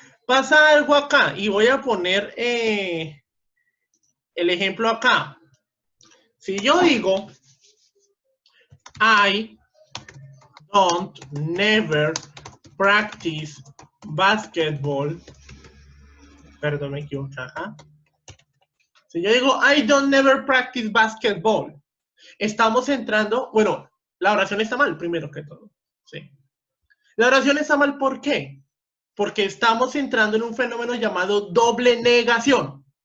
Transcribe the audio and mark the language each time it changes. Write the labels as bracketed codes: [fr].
[es] Pasa algo acá y voy a poner el ejemplo acá. Si yo digo, [en] I don't never practice basketball. [es] Perdón, me equivoqué acá. Si yo digo, [en] I don't never practice basketball, [es] estamos entrando, bueno, la oración está mal, primero que todo. ¿Sí? La oración está mal, ¿por qué? Porque estamos entrando en un fenómeno llamado doble negación.